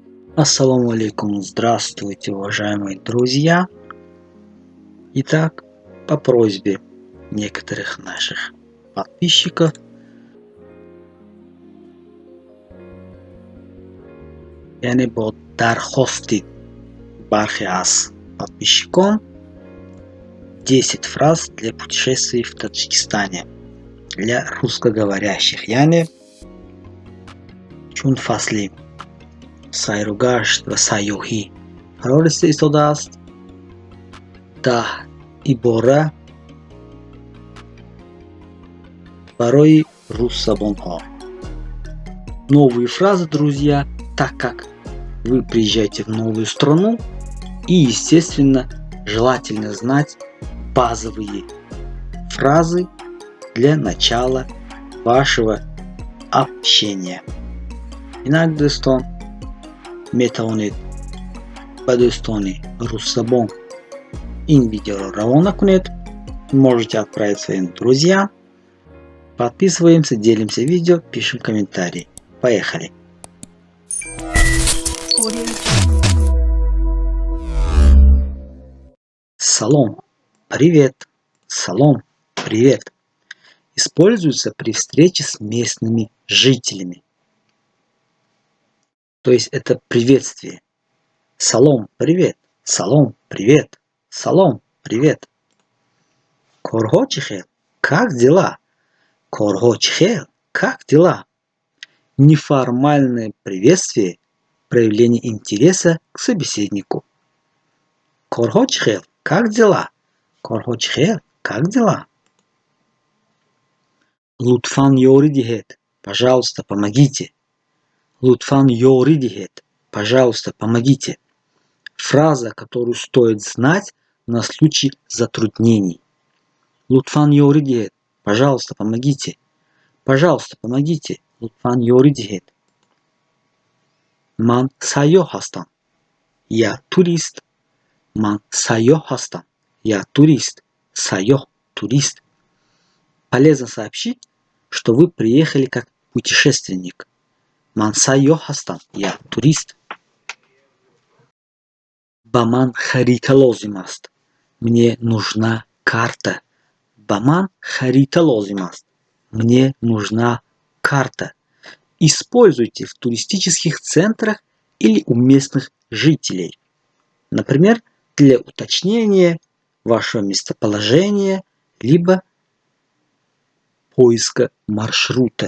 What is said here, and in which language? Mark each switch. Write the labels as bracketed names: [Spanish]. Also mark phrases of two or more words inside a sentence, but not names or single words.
[Arabic] السلام عليكم, [Russian] здравствуйте, уважаемые друзья. Итак, по просьбе некоторых наших подписчиков, [Tajik] бо дархости баъзе аз [Russian] подписчиком 10 фраз для путешествий в Таджикистане для русскоговорящих. [Tajik] чун фасли сайругашт ва сайёҳӣ фаро истодааст 10 ибора барои руссобонҳо. [Russian] Новые фразы, друзья, так как вы приезжаете в новую страну, и, естественно, желательно знать базовые фразы для начала вашего общения. [Tajik] Инак достон метавонед ба дӯстони руссобон ин видеоро равона кунед. [Russian] Можете отправить своим друзьям. Подписываемся, делимся видео, пишем комментарии. Поехали! Салом, привет. Салом, привет. Используется при встрече с местными жителями. То есть это приветствие. Салом, привет. Салом, привет. [Tajik] Салом, привет. Корхо чихел, [Russian] как дела? [Tajik] Корхо чихел, [Russian] как дела? Неформальное приветствие, проявление интереса к собеседнику. [Tajik] Корхо чихел, [Russian] как дела? [Tajik] Корхо чихел, [Russian] как дела? [Tajik] Лутфан ёри диҳед, [Russian] пожалуйста, помогите. [Tajik] Лутфан ёри диҳед, [Russian] пожалуйста, помогите. Фраза, которую стоит знать на случай затруднений. [Tajik] Лутфан ёри диҳед, [Russian] пожалуйста, помогите. Пожалуйста, помогите. [Tajik] Лутфан ёри диҳед. Ман сайёҳ ҳастам. [Russian] Я турист. [Tajik] Ман сайёҳ ҳастам. [Russian] Я турист. Сайёҳ, турист. Полезно сообщить, что вы приехали как путешественник. [Tajik] Ман сайёҳ ҳастам. [Russian] Я турист. [Tajik] Ба ман харита лозим аст. [Russian] Мне нужна карта. [Tajik] Ба ман харита лозим аст. [Russian] Мне нужна карта. Используйте в туристических центрах или у местных жителей. Например, для уточнения вашего местоположения, либо поиска маршрута.